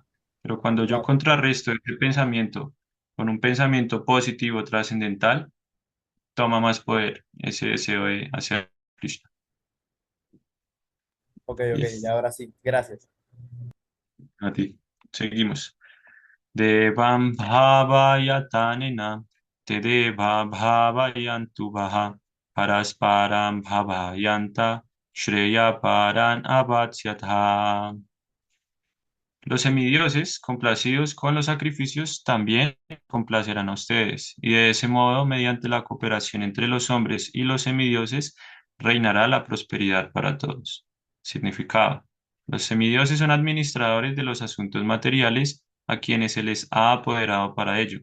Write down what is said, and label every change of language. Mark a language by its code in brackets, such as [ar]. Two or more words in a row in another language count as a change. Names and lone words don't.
[es] Pero cuando yo No, contrarresto ese pensamiento con un pensamiento positivo, trascendental, toma más poder ese deseo de hacer Krishna. ok, ok, Yes. ya ahora sí, gracias. A ti. Seguimos. [sa] देवान् भावयतानेन ते देवा भावयन्तु वः परस्परं भावयन्तः श्रेयः परम् अवाप्स्यथ. [es] Los semidioses, complacidos con los sacrificios, también complacerán a ustedes, y de ese modo, mediante la cooperación entre los hombres y los semidioses, reinará la prosperidad para todos. Significado. Los semidioses son administradores de los asuntos materiales a quienes se les ha apoderado para ello.